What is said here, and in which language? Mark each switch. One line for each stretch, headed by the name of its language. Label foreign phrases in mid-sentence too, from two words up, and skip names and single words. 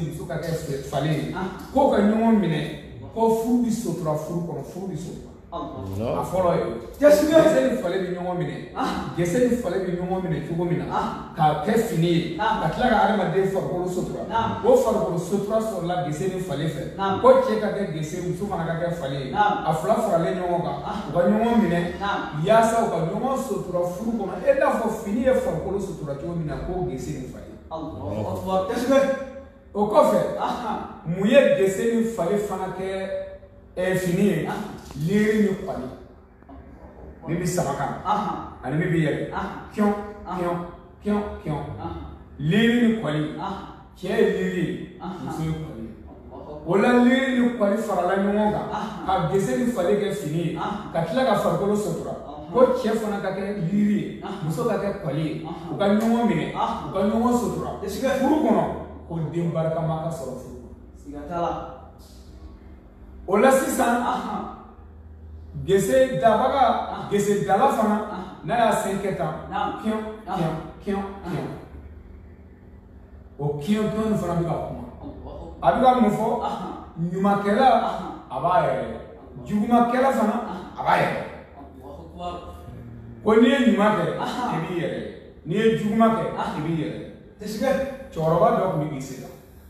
Bambara: muso ka kɛ fale ye ko ka ɲɔgɔn minɛ ko furu bi sutura furu kɔnɔ furu bi sutura a fɔlɔ ye gese ni fale bi ɲɔgɔn minɛ gese ni fale bi ɲɔgɔn minɛ cogo min na ka kɛ fini ye ka tila ka adamaden farikolo sutura o farikolo sutura sɔrɔla gese ni fale fɛ ko cɛ ka kɛ gese muso fana ka kɛ fale ye a fila faralen ɲɔgɔn kan u ka ɲɔgɔn minɛ yaasa u ka ɲɔgɔn sutura furu kɔnɔ e n'a fɔ fini ye farikolo sutura cogo min na ko gese ni fale o kɔfɛ mun ye gese ni fale fana kɛ fini ye liri ni kwali min bi sama kan ani min bi yɛlɛ kiɔn kiɔn kiɔn kiɔn liri ni kwali cɛ ye liri ye muso ye kwali ye o la liri ni kwali farala ɲɔgɔn kan ka gese ni fale kɛ fini ye ka tila ka farikolo sutura ko cɛ fana ka kɛ liri ye muso ka kɛ kwali ye u ka ɲɔgɔn minɛ u ka ɲɔgɔn sutura furu kɔnɔ ko den barikama ka sɔrɔ furu kɔnɔ o la sisan gese dabaga gese dala fana n'a y'a sen kɛ tan kiɔn kiɔn kiɔn kiɔn o kiɔn kiɔn fana bɛ ka kuma a bɛ ka mun fɔ ɲumankɛla a b'a yɛrɛ jugumakɛla fana a b'a yɛrɛ ko n'i ye ɲuman kɛ i b'i yɛrɛ n'i ye juguman kɛ i b'i yɛrɛ cɛkɔrɔba dɔ tun bɛ gese la